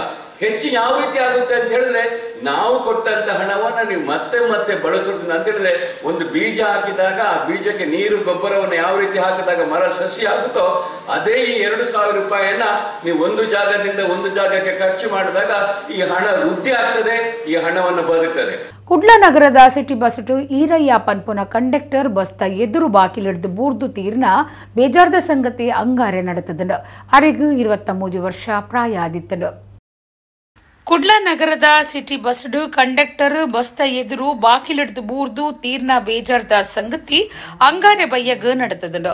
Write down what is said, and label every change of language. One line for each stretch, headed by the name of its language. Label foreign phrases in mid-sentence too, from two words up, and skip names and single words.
Kannada: ಹೆಚ್ಚು ಯಾವ ರೀತಿ ಆಗುತ್ತೆ ಅಂತ ಹೇಳಿದ್ರೆ ನಾವು ಕೊಟ್ಟಂತ ಹಣವನ್ನ ನೀವು ಮತ್ತೆ ಮತ್ತೆ ಬಳಸೋದನ್ನ ಅಂತ ಹೇಳಿದ್ರೆ ಒಂದು ಬೀಜ ಹಾಕಿದಾಗ ಆ ಬೀಜಕ್ಕೆ ನೀರು ಗೊಬ್ಬರವನ್ನು ಯಾವ ರೀತಿ ಹಾಕಿದಾಗ ಮರ ಸಸಿ ಆಗುತ್ತೋ ಅದೇ ಈ 2,000 ರೂಪಾಯಿಯನ್ನ ನೀವು ಒಂದು ಜಾಗದಿಂದ ಒಂದು ಜಾಗಕ್ಕೆ ಖರ್ಚು ಮಾಡಿದಾಗ ಈ ಹಣ ವೃದ್ಧಿ ಆಗ್ತದೆ, ಈ ಹಣವನ್ನು ಬದುಕ್ತದೆ.
Tulu: ಕುಡ್ಲ ನಗರದ
English: city bus
Tulu: ಈರಯ್ಯ ಪನ್ಪುನ ಕಂಡಕ್ಟರ್ ಬಸ್ತ ಎದುರು ಬಾಕಿಲಿಡ್ದು ಬೂರ್ದು ತೀರ್ನ ಬೇಜಾರ್ದ ಸಂಗತಿ ಅಂಗಾರೆ ನಡೆತದಂಡು. ಅರೆಗೂ 23 ವರ್ಷ ಪ್ರಾಯ ಆದಿತ್ತಂಡು. ಕುಡ್ಲ ನಗರದ
English: city bus
Tulu: ಕಂಡಕ್ಟರ್ ಬಸ್ತ ಎದುರು ಬಾಕಿಲಿಡ್ದು ಬೂರ್ದು ತೀರ್ನ ಬೇಜಾರ್ದ ಸಂಗತಿ ಅಂಗಾರೆ ಬಯ್ಯಗ್ ನಡೆತದಂಡು.